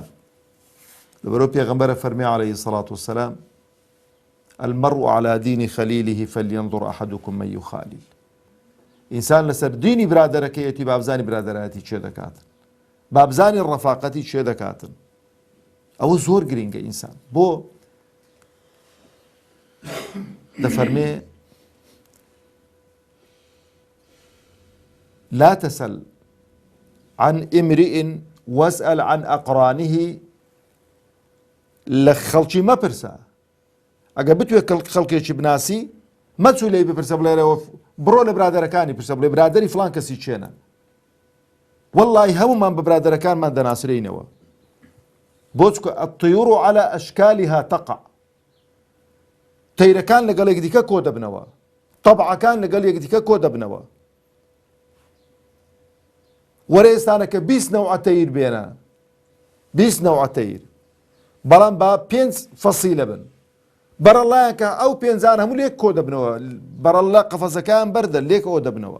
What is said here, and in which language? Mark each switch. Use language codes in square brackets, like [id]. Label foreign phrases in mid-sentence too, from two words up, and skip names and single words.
[ckb] لەبەرەوە پێغەمبەرە فەرمی [ar] عەلەیهی السەڵات وەسسەلام المەڕء عەلی دینی خەلیلیه فەلیەنظر ئەحەدوکم من یخالیل. [ckb] ئینسان لەسەر دینی برادەرەکەیەتی بابزانی برادەرایەتی چێ دەکاتن، بابزانی ڕەفاقەتی چێ دەکاتن. ئەوە زۆر گرینگە ئینسان. بۆ دەفەرمێ [ar] لا تسل عن امرئ واسأل عن أقرانه. [ckb] لە خەڵکی مەپرسە، ئەگە بتوێ خەڵکێکی بناسی مەچوو لێی بپرسە بڵێرەوە بڕۆ لە برادەرەکانی پرسە بڵێ برادەری فڵان کەسی چێنە. وەڵڵی هەمومان بە برادەرەکانمان دەناسرینەوە. [ar] بۆچکە الطيور على أشكالها تقع. [ckb] تەیرەکان لەگەڵ یەکدیکە کۆ دەبنەوە، تەبعەکان لەگەڵ یەکدیکە کۆ دەبنەوە. وەرە ئێستانە کە 20 نەوع تەیر بێنە، 20 نەوع تەیر، بەڵام با 5 فەسیلە بن، بەرەڵایان کە ئەو 5 هەموو لێک کۆ دەبنەوە، بەرەڵە قەفەسەکان بەردە لێک ئەوە دەبنەوە.